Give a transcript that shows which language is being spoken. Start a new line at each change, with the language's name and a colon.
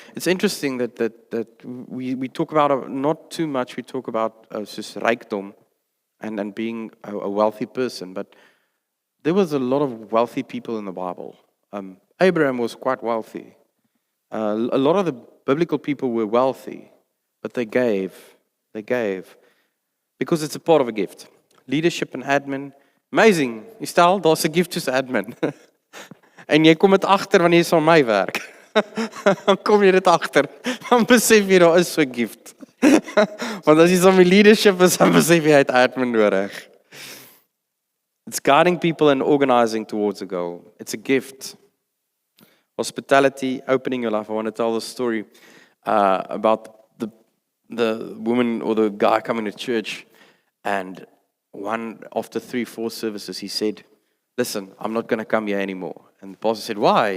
English: It's interesting that we talk about, not too much, we talk about just rijkdom and being a wealthy person. But there was a lot of wealthy people in the Bible. Abraham was quite wealthy. A lot of the biblical people were wealthy, but they gave. They gave. Because it's a part of a gift. Leadership and admin. Amazing.
Afrikaans: You stel, daar's 'n gift soos admin. En jy kom dit agter wanneer jy saam my werk. Dan kom jy dit agter. Dan besef jy daar is so 'n gift. Want as jy saam met leadership is, dan besef jy hy het admin nodig.
English: It's guiding people and organizing towards a goal. It's a gift. Hospitality, opening your life. I want to tell the story about the woman or the guy coming to church, and after 3-4 services, he said, listen, I'm not going to come here anymore. And the pastor said, why?